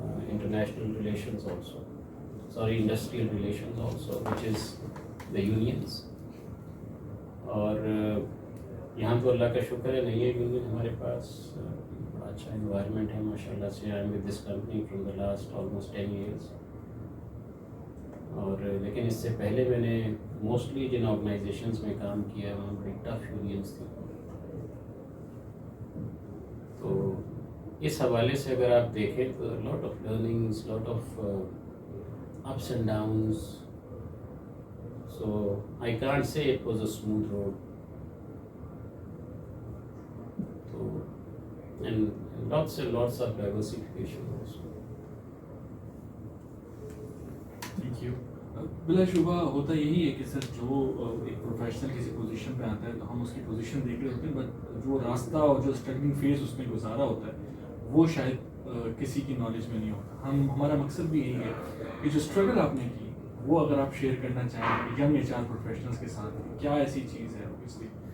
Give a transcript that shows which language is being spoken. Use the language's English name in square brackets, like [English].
[English] international relations also, sorry, industrial relations also, which is the unions. [Urdu] اور یہاں تو اللہ کا شکر ہے نہیں ہے یونین ہمارے پاس، بڑا اچھا انوائرمنٹ ہے ماشاء اللہ سے. [English] I am with this company from the last almost 10 years. [Urdu] اور لیکن اس سے پہلے میں نے موسٹلی جن آرگنائزیشنس میں کام کیا ہے وہاں بڑی ٹف یونینس تھیں. تو اس حوالے سے اگر آپ دیکھیں تو [English] Lot of learnings, lot of ups and downs. So I can't say it was a smooth road. So and lots and lots of diversification also. Thank you. [Urdu] بلا شبہ ہوتا یہی ہے کہ سر جو ایک پروفیشنل کسی پوزیشن پہ آتا ہے تو ہم اس کی پوزیشن دیکھ رہے ہوتے ہیں، بٹ جو راستہ اور جو اسٹرگلنگ فیز اس میں گزارا ہوتا ہے وہ شاید کسی کی نالج میں نہیں ہوتا. ہمارا مقصد بھی یہی ہے کہ جو اسٹرگل آپ نے کی وہ اگر آپ شیئر کرنا چاہیں ینگ ایچ آر پروفیشنلس کے ساتھ، کیا ایسی چیز ہے اوبیسلی؟